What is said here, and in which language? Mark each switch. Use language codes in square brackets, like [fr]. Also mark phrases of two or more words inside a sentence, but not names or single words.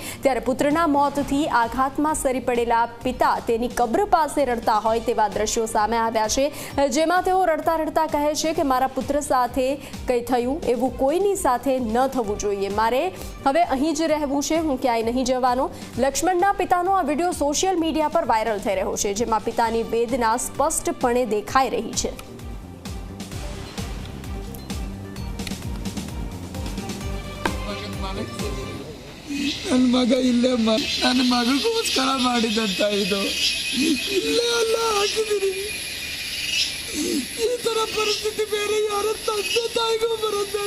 [gu] ત્યારે પુત્રના મોતથી આઘાતમાં સરી પડેલા પિતા તેની કબ્ર પાસે રડતા હોય તેવા દ્રશ્યો સામે આવ્યા છે, જેમાં તેઓ રડતા રડતા કહે છે કે મારા પુત્ર સાથે કંઈ થયું એવું કોઈની સાથે ન થવું જોઈએ। મારે હવે અહીં જ રહેવું છે, હું ક્યાંય નહીં જવાનો। લક્ષ્મણના પિતાનો આ વિડીયો સોશિયલ મીડિયા પર વાયરલ થઈ રહ્યો છે, જેમાં પિતાની વેદના સ્પષ્ટપણે દેખાઈ રહી છે। [kn] ನನ್ನ ಮಗ ಇಲ್ಲೇ ನನ್ನ ಮಗಳಿಗೋಸ್ಕರ ಮಾಡಿದಂತ ಇದು ಇಲ್ಲೇ ಅಲ್ಲ ಹಾಕಿದ್ದೀನಿ। ಈ ತರ ಪರಿಸ್ಥಿತಿ ಬೇರೆ ಯಾರ ತಂದೆ ತಾಯಿಗೂ ಬರೋದೇಡ।